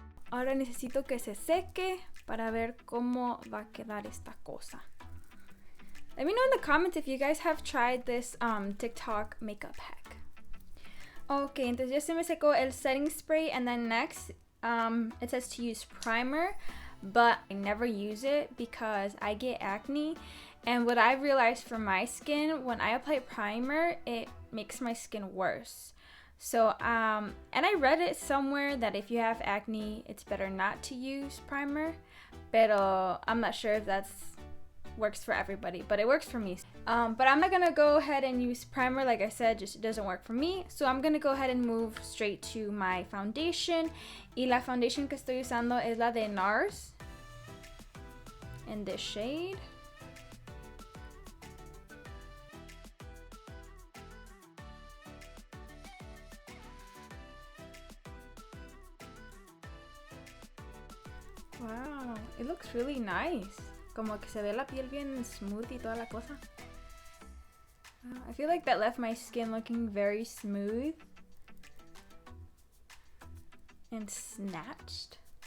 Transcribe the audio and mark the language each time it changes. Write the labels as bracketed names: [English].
[Spanish] Ahora necesito que se seque para ver cómo va a quedar esta cosa. [English] Let me know in the comments if you guys have tried this TikTok makeup hack. Okay, [Spanish] entonces ya se me secó el [English] setting spray, and then next it says to use primer, but I never use it because I get acne. And what I've realized for my skin, when I apply primer, it makes my skin worse. So, and I read it somewhere that if you have acne, it's better not to use primer. [Spanish] Pero [English] I'm not sure if that's works for everybody, but it works for me. But I'm not gonna go ahead and use primer, like I said, just it doesn't work for me. So I'm gonna go ahead and move straight to my foundation. [Spanish] Y la foundation que estoy usando es la de NARS [English] in this shade. Wow, it looks really nice. [Spanish] Como que se ve la piel bien smooth y toda la cosa. [English] I feel like that left my skin looking very smooth and snatched.